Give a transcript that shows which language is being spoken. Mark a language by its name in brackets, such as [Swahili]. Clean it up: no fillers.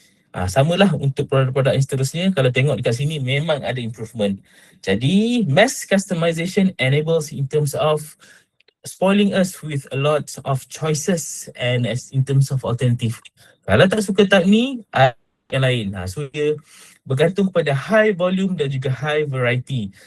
[Malay] Samalah untuk produk-produk yang seterusnya. Kalau tengok dekat sini memang ada improvement. [English] Jadi mass customization enables in terms of spoiling us with a lot of choices and as in terms of alternative. [Malay] Kalau tak suka type ni, yang lain. So dia bergantung pada high volume dan juga high variety.